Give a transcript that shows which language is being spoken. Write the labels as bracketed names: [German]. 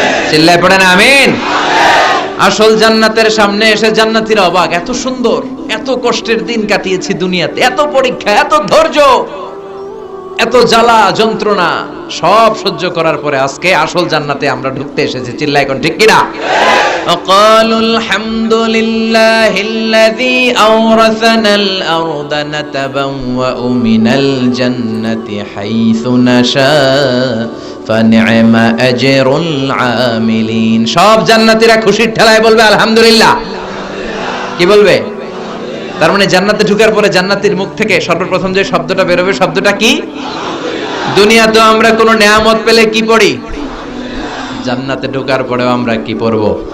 [Bangla] চিল্লায় পড়েন আমিন। আসল জান্নাতের সামনে এসে জান্নাতীরা অবাক, এত সুন্দর, এত কষ্টের দিন কাটিয়েছি দুনিয়াতে, এত পরীক্ষা, এত ধৈর্য, এত জ্বালা যন্ত্রণা সব সহ্য করার পরে আজকে আসল জান্নাতে আমরা ঢুকতে এসেছি। চিল্লায় এখন ঠিক কিনা? [Arabic] وقالوا الحمد لله الذي أورثنا الأرض نتبوأ من الجنة حيث نشاء فنعم أجر العاملين। [Bangla] সব জান্নাতীরা খুশির ঠেলায় বলবে আলহামদুলিল্লাহ। কি বলবে? তার মানে জান্নাতে ঢোকার পরে জান্নাতীর মুখ থেকে সর্বপ্রথম যে শব্দটা বেরোবে শব্দটা কি? দুনিয়াতে আমরা কোনো নেয়ামত পেলে কি পড়ি? জান্নাতে ঢোকার পরেও আমরা কি পড়ব?